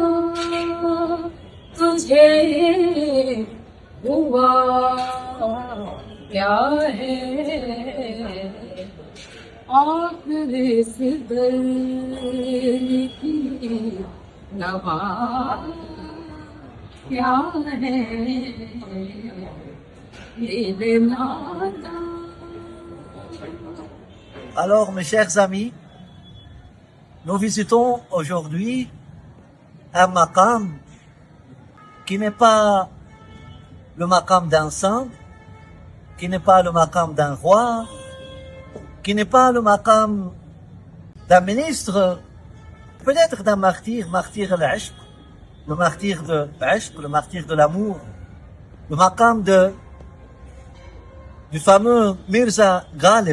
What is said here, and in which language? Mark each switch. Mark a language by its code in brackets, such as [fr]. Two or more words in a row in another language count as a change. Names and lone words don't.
[ur] تجھے ہوا کیا ہے، آخر اس دل کی نوا کیا ہے، دل نادا. [fr] Alors, mes chers amis, nous visitons aujourd'hui un maqam qui n'est pas le maqam d'un saint, qui n'est pas le maqam d'un roi, qui n'est pas le maqam d'un ministre, peut-être d'un martyr, martyr al-Ishq, le martyr de l'Ishq, le martyr de l'amour, le maqam du fameux Mirza Ghalib.